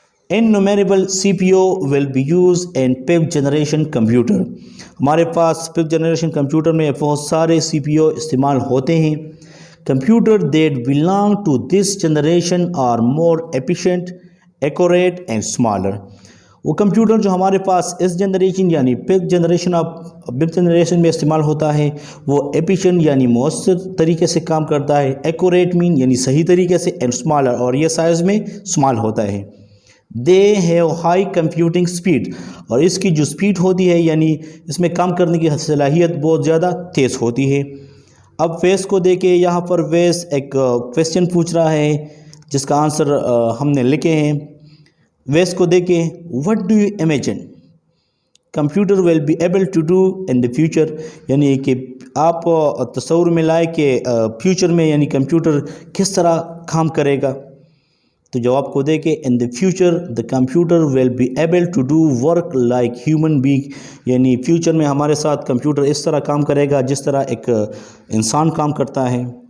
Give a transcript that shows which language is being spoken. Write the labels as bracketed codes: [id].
[en] Innumerable CPU will be used in 5th generation computer. [ur] ہمارے پاس 5th generation computer میں بہت سارے سی پی یو استعمال ہوتے ہیں. [en] Computer that belong to this generation are more efficient, accurate and smaller. [ur] وہ computer جو ہمارے پاس اس جنریشن یعنی 5th جنریشن میں استعمال ہوتا ہے وہ ایفیشینٹ یعنی مؤثر طریقے سے کام کرتا ہے. ایکوریٹ مین یعنی صحیح طریقے سے، [en] and smaller [ur] اور یہ سائز میں اسمال ہوتا ہے. [en] they have high computing speed, [ur] اور اس کی جو اسپیڈ ہوتی ہے یعنی اس میں کام کرنے کی صلاحیت بہت زیادہ تیز ہوتی ہے. اب ویس کو دیکھیں، یہاں پر ویس ایک کویسچن پوچھ رہا ہے جس کا آنسر ہم نے لکھے ہیں. ویس کو دیکھیں، [en] what do you imagine computer will be able to do in the future. [ur] یعنی کہ آپ تصور میں لائے کہ فیوچر میں یعنی کمپیوٹر کس طرح کام کرے گا. تو جواب کو دے کہ [en] in the future the computer will be able to do work like human being, [ur] یعنی فیوچر میں ہمارے ساتھ کمپیوٹر اس طرح کام کرے گا جس طرح ایک انسان کام کرتا ہے۔